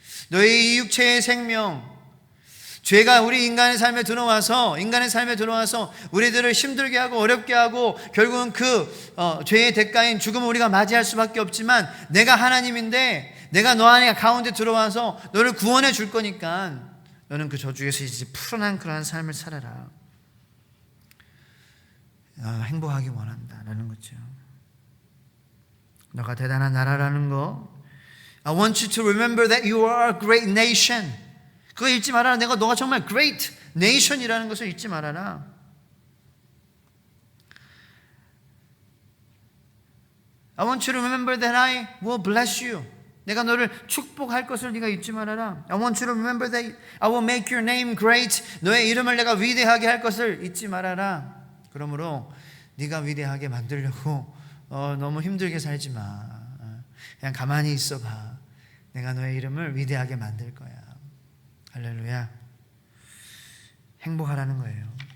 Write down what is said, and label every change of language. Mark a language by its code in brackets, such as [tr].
[ko] 너의 이 육체의 생명, 죄가 우리 인간의 삶에 들어와서 우리들을 힘들게 하고 어렵게 하고 결국은 그 죄의 대가인 죽음을 우리가 맞이할 수밖에 없지만, 내가 하나님인데 내가 너 안에 가운데 들어와서 너를 구원해 줄 거니까 너는 그 저주에서 이제 풀어난 그러한 삶을 살아라. 행복하기 원한다라는 거죠. 너가 대단한 나라라는 거. [en] I want you to remember that you are a great nation. [ko] 그거 잊지 말아라. 너가 정말 great nation이라는 것을 잊지 말아라. [en] I want you to remember that I will bless you. [ko] 내가 너를 축복할 것을 네가 잊지 말아라. [en] I want you to remember that I will make your name great. [ko] 너의 이름을 내가 위대하게 할 것을 잊지 말아라. 그러므로 네가 위대하게 만들려고 너무 힘들게 살지 마. 그냥 가만히 있어봐. 내가 너의 이름을 위대하게 만들 거야. 할렐루야. 행복하라는 거예요.